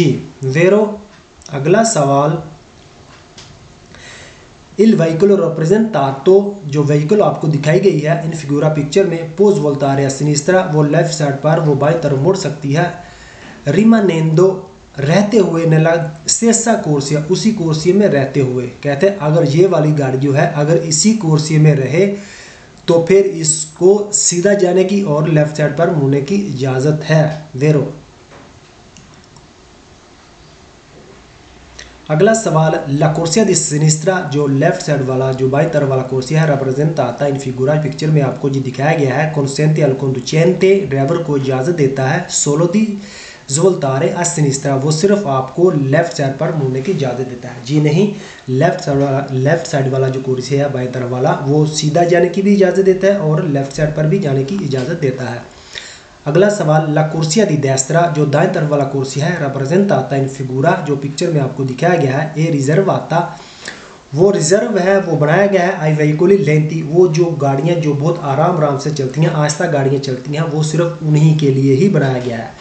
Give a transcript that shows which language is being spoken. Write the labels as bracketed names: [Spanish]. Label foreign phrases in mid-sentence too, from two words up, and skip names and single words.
[Hindi] वेरो अगला सवाल [Italian] il veicolo rappresentato, [Hindi] जो व्हीकल आपको दिखाई गई है [Italian] in figura [Hindi] पिक्चर में, [Italian] può voltare a sinistra, [Hindi] वो [English] left side [Hindi] पर वो बाईं तरफ मुड़ सकती है, रिमानेंदो रहते हुए, [Italian] nella stessa corsia [Hindi] उसी कोर्सिया में रहते हुए, कहते हैं अगर ये वाली गाड़ी जो है अगर इसी कोर्सिया में रहे तो फिर इसको सीधा जाने की और [English] left side [Hindi] पर मुड़ने की इजाज़त है। वेरो अगला सवाल [Italian] la corsia di sinistra, [Hindi] जो [English] left side [Hindi] वाला जो बाईं तरफ वाला कोर्सिया है, [Italian] rappresentata in figura [Hindi] पिक्चर में आपको जो दिखाया गया है, [Italian] consente al conducente [Hindi] ड्राइवर को इजाज़त देता है [Italian] solo di voltare a sinistra, [Hindi] वो सिर्फ आपको [English] left side [Hindi] पर मुड़ने की इजाज़त देता है। जी नहीं, [English] left side [Hindi] वाला जो कोर्सिया है बाईं तरफ वाला, वो सीधा जाने की भी इजाज़त देता है और [English] left side [Hindi] पर भी जाने की इजाज़त देता है। अगला सवाल [Italian] la corsia di destra, [Hindi] जो दाएं तरफ वाला कोर्सिया है, [Italian] rappresentata in figura, [Hindi] जो पिक्चर में आपको दिखाया गया है, [Italian] è riservata, [Hindi] वो रिजर्व है, वो बनाया गया है [Italian] ai veicoli lenti, [Hindi] वो जो गाड़ियाँ जो बहुत आराम से चलती हैं, आहिस्ता गाड़ियाँ चलती हैं, वो सिर्फ उन्हीं के लिए ही बनाया गया है।